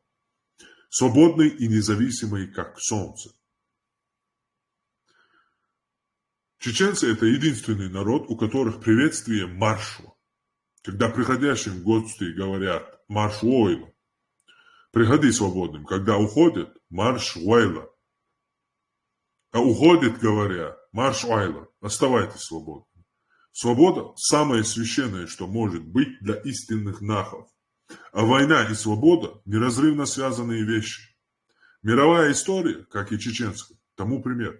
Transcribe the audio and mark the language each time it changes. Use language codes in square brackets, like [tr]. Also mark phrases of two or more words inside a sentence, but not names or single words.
[ru] Свободный и независимый, как солнце. Чеченцы – это единственный народ, у которых приветствие маршу. Когда приходящим в гости говорят [ce] «марш ойла», [ru] приходи свободным. Когда уходят – [ce] марш ойла. [ru] А уходят, говоря [ce] «марш ойла», [ru] оставайтесь свободным. Свобода – самое священное, что может быть для истинных нахов. А война и свобода – неразрывно связанные вещи. Мировая история, как и чеченская, тому пример.